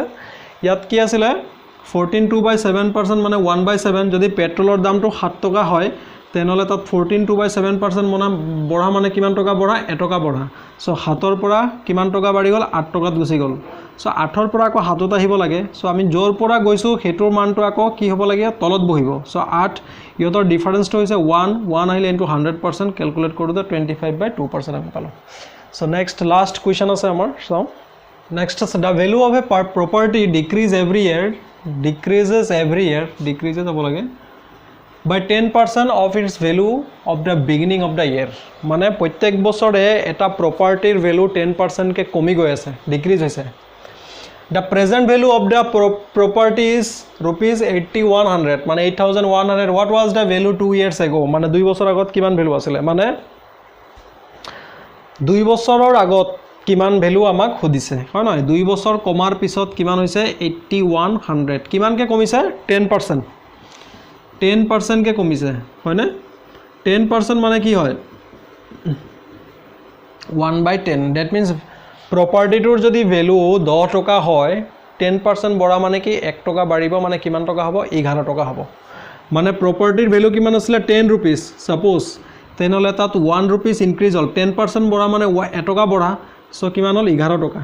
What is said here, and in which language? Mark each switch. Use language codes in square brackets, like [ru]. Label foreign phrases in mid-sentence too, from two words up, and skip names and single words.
[as] ইয়াত কি আছিলে 14.2/7% মানে 1/7, যদি পেট্ৰলৰ দামটো 7 টকা হয় তেনেহ'লে তাত 14.2/7% বঢ়া মানে কিমান টকা বঢ়া 1 টকা বঢ়া, সো 7ৰ পৰা কিমান টকা বাঢ়ি গ'ল 8 টকাত গুচি গ'ল, সো 8ৰ পৰা আকৌ 7ত আহিব লাগে, সো আমি য'ৰ পৰা গৈছোঁ সেইটোৰ মানটো আকৌ কি হ'ব লাগে তলত বহিব, সো 8 ইহঁতৰ ডিফাৰেঞ্চটো হৈছে 1 আহিলে ইনটু 100% কেলকুলেট কৰোঁতে 25/2% আমি পালোঁ। সো [en] next last question [as] আছে আমাৰ চাওঁ। [en] নেক্সট আছে the value of a property decreases every year decreases [as] হ'ব লাগে [en] by 10% of its value of the beginning of the year, [as] মানে প্ৰত্যেক বছৰে এটা প্ৰপাৰ্টিৰ ভেলু 10% কে কমি গৈ আছে ডিক্ৰিজ হৈছে। [en] The present value of the property is ₹8100, মানে 8100, what was the value 2 years ago, [as] মানে 2 বছৰ আগত কিমান ভেলু আছিলে, মানে 2 বছৰৰ আগত কিমান ভেলু আমাক সুধিছে হয় নহয়, 2 বছৰ কমাৰ পিছত কিমান হৈছে 8100, কিমানকে কমিছে 10% কে কমিছে হয়নে, 10% মানে কি হয় 1/10, [en] that means [as] প্ৰপাৰ্টিটোৰ যদি ভেলু 10 টকা হয় 10% বঢ়া মানে কি 1 টকা বাঢ়িব, মানে কিমান টকা হ'ব 11 টকা হ'ব, মানে প্ৰপাৰ্টিৰ ভেলু কিমান আছিলে 10 rupees সাপোজ, তেনেহ'লে তাত 1 rupees ইনক্ৰিজ হ'ল, 10% বঢ়া মানে 1 টকা বঢ়া, সো কিমান হ'ল 11 টকা।